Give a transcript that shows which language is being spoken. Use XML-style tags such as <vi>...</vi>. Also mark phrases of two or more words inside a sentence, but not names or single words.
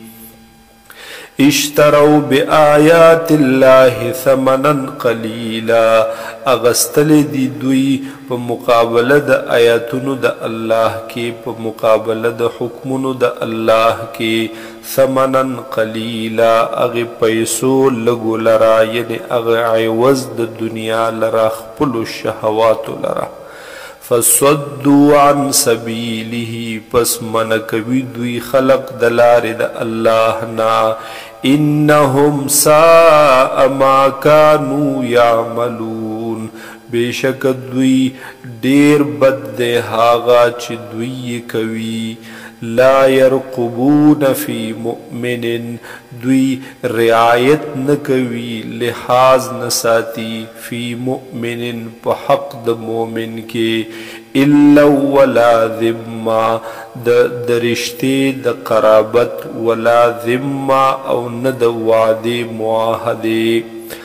<ar>اشتروا بآیات الله ثمنا قلیلا،</ar> <ps>اغستل دی دوی په مقابله د آیاتونو د الله کې، په مقابله د حکمونو د الله کې،</ps> <ar>ثمنا قلیلا،</ar> <ps>اغه پیسو لګو لرا، یعنی اغه عوض د دنیا لرا، خپل شهوات لرا.</ps> <ar>فصدوا عن سبیله،</ar> <ps>پس منکوي دوی خلق د لارې د الله نه.</ps> <ar>انهم ساء ما كانوا يعملون،</ar> <ps>بېشک دوی ډیر بد دی هغه چې دوی کوي.</ps> <ar>لا يرقبون في مؤمن،</ar> <ps>دوی رعایت نکوي، لحاظ نساتی،</ps> <ar>فی مؤمن</ar> <ps>په حق د مؤمن کې،</ps> <ar>الا ولا ذمه،</ar> <ps>د رشتې د قرابت،</ps> <ar>ولا ذمه،</ar> <ps>او نه د وعدې معاهدې.</ps>